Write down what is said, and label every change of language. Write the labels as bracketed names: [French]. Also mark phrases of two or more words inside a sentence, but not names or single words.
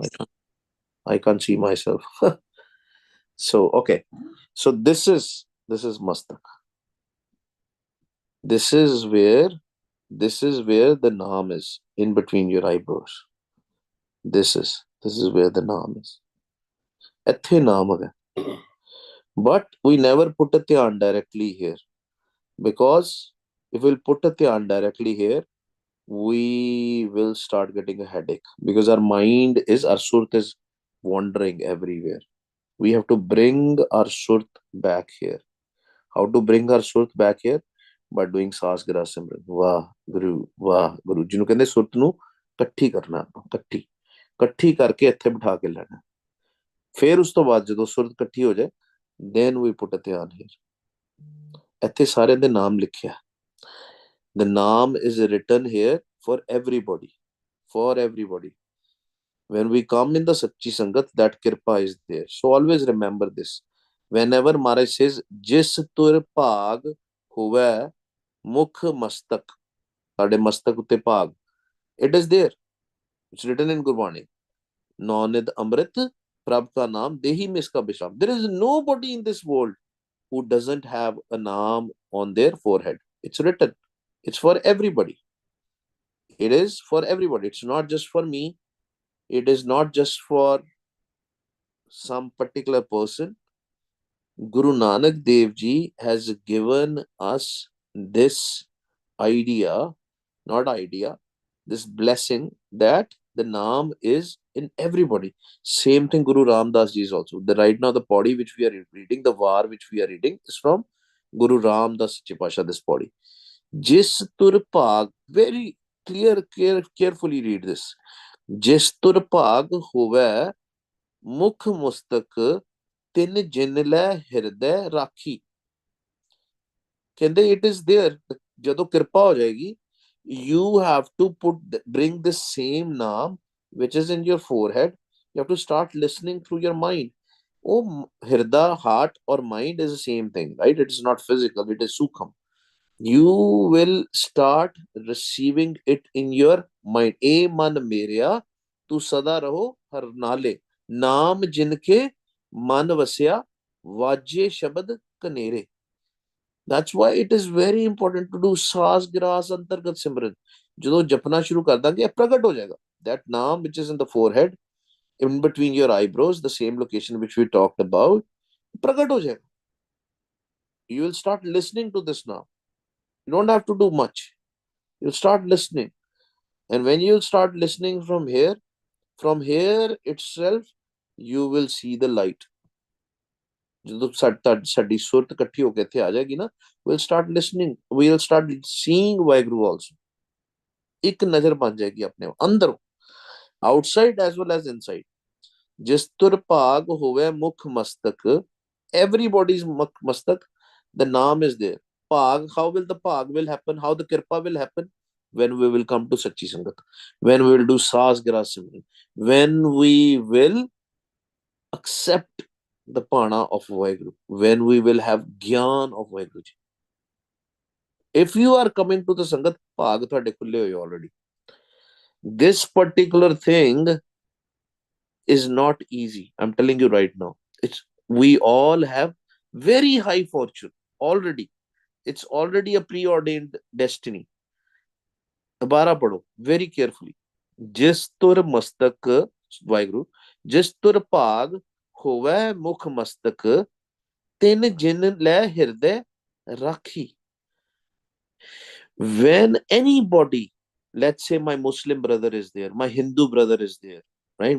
[English] I can't see myself. So okay. So this is mastak. This is where the naam is, in between your eyebrows. This is where the naam is. [Punjabi] ਇੱਥੇ ਨਾਮ ਹੈ. [English] But we never put a dhyan directly here, because if we'll put a dhyan directly here, we will start getting a headache, because our mind is, our surt is wandering everywhere. We have to bring our surt back here. How to bring our surt back here? By doing [Punjabi] ਸਾਸ ਗਿਰਾ ਸਿਮਰਨ. ਵਾਹ ਗੁਰੂ ਜਿਹਨੂੰ ਕਹਿੰਦੇ ਸੁਰਤ ਨੂੰ ਇਕੱਠੀ ਕਰਨਾ. ਇਕੱਠੀ ਕਰਕੇ ਇੱਥੇ ਬਿਠਾ ਕੇ ਲੈਣਾ. ਫਿਰ ਉਸ ਤੋਂ ਬਾਅਦ ਜਦੋਂ ਸੁਰਤ ਇਕੱਠੀ ਹੋ ਜਾਏ, [English] then we put a ਧਿਆਨ here. [Punjabi] ਇੱਥੇ ਸਾਰਿਆਂ ਦੇ ਨਾਮ ਲਿਖਿਆ. [English] The naam is written here for everybody. When we come in the Sachi Sangat, that kirpa is there. So always remember this. Whenever Maharaj says, [Punjabi] ਜਿਸ ਤੁਰ ਭਾਗ ਹੋਵੇ ਮੁਖ ਮਸਤਕ ਸਾਡੇ ਮਸਤਕ ਉੱਤੇ ਭਾਗ, [English] it is there. It's written in Gurbani. [Punjabi] ਨੌਨਿਧ ਅੰਮ੍ਰਿਤ ਪ੍ਰਭ ਕਾ ਨਾਮ ਦੇਹੀ ਮੇਂ ਇਸਕਾ ਬਿਸ਼ਰਾਮ. [English] There is nobody in this world who doesn't have a naam on their forehead. It's written. It's for everybody. It is for everybody. It's not just for me. It is not just for some particular person. Guru Nanak Dev Ji has given us this this blessing, that the Naam is in everybody. Same thing Guru Ramdas Ji is also. Right now the body which we are reading, the Var which we are reading, is from Guru Ramdas Sache Pasha, this body. [Punjabi] ਜਿਸ ਤੁਰ ਭਾਗ, [English] very carefully read this. [Punjabi] ਜਿਸ ਤੁਰ ਭਾਗ ਹੋਵੇ ਮੁਖ ਮਸਤਕ, ਤਿੰਨ ਜਿਨ ਲੈ ਹਿਰਦੈ ਰਾਖੀ. [English] ਕਹਿੰਦੇ it is there. [Punjabi] ਜਦੋਂ ਕਿਰਪਾ ਹੋ ਜਾਏਗੀ, [English] you have to bring the same naam which is in your forehead. You have to start listening through your mind. Oh, hirda, heart or mind is the same thing, right? It is not physical, it is sukham. You will start receiving it in your mind. [Punjabi] ਏ ਮਨ ਮੇਰਿਆ ਤੂ ਸਦਾ ਰਹੋ ਹਰ ਨਾਲੇ ਨਾਮ ਜਿਨਕੇ ਮਨ ਵਸਿਆ ਵਾਜੇ ਸ਼ਬਦ ਕਨੇਰੇ. [English] That's why it is very important to do [Punjabi] ਸਾਸ ਗਿਰਾਸ ਅੰਤਰਗਤ ਸਿਮਰਨ. ਜਦੋਂ ਜਪਣਾ ਸ਼ੁਰੂ ਕਰ ਦਾਂਗੇ, ਇਹ ਪ੍ਰਗਟ ਹੋ ਜਾਏਗਾ. [English] That naam which is in the forehead, in between your eyebrows, the same location which we talked about, [Punjabi] ਪ੍ਰਗਟ ਹੋ ਜਾਏਗਾ. [English] You will start listening to this now. You don't have to do much. You'll start listening. And when you start listening from here, From here itself, you will see the light. [Punjabi] ਜਦੋਂ ਸਾਡੀ ਸੁਰਤ ਇਕੱਠੀ ਹੋ ਕੇ ਇੱਥੇ ਆ ਜਾਏਗੀ ਨਾ, [English] we'll start listening, we'll start seeing ਵਾਹਿਗੁਰੂ also. [Punjabi] ਇੱਕ ਨਜ਼ਰ ਬਣ ਜਾਏਗੀ ਆਪਣੇ ਅੰਦਰ, [English] outside as well as inside. [Punjabi] ਜਿਸ ਤੁਰ ਭਾਗ ਹੋਵੇ ਮੁਖ ਮਸਤਕ, [English] everybody's mastak, the naam is there. Bhag, how will the bhag will happen, how the kirpa will happen? When we will come to Sachi Sangat, when we will do [Punjabi] ਸਾਸ ਗਿਰਾ ਸਿਮਰਨ, [English] when we will accept the Pana of Vaheguru, when we will have Gyan of Vaheguru. If you are coming to the Sangat, [Punjabi] ਭਾਗ ਥੋੜੇ ਖੁੱਲ੍ਹੇ ਹੋਏ [English] already. This particular thing is not easy. I'm telling you right now. We all have very high fortune already. It's already a preordained destiny. [Punjabi] ਦੋਬਾਰਾ ਪੜ੍ਹੋ [English] very carefully. [Punjabi] ਜਿਸ ਤੁਰ ਮਸਤਕ ਵਾਹਿਗੁਰੂ ਜਿਸ ਤੁਰ ਭਾਗ ਹੋਵੇ ਮੁਖ ਮਸਤਕ ਤਿਨ ਜਿਨ ਲੈ ਹਿਰਦੈ ਰਾਖੀ. [English] When anybody, let's say my Muslim brother is there, my Hindu brother is there, right?